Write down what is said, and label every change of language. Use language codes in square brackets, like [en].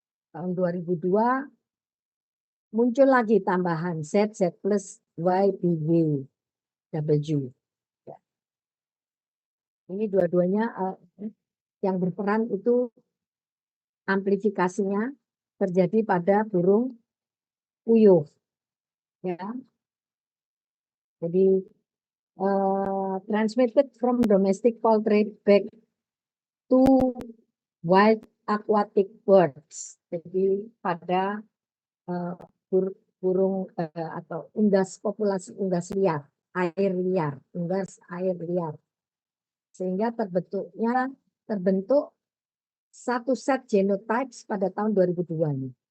[id] Tahun 2002 muncul lagi tambahan Z, Z plus, Y, B, W. Ya. Ini dua-duanya yang berperan itu amplifikasinya terjadi pada burung puyuh, ya. [en] Jadi transmitted from domestic poultry back to wild aquatic birds. [id] Jadi pada burung atau populasi unggas liar, unggas air liar. Sehingga terbentuk satu set genotypes pada tahun 2002 ini.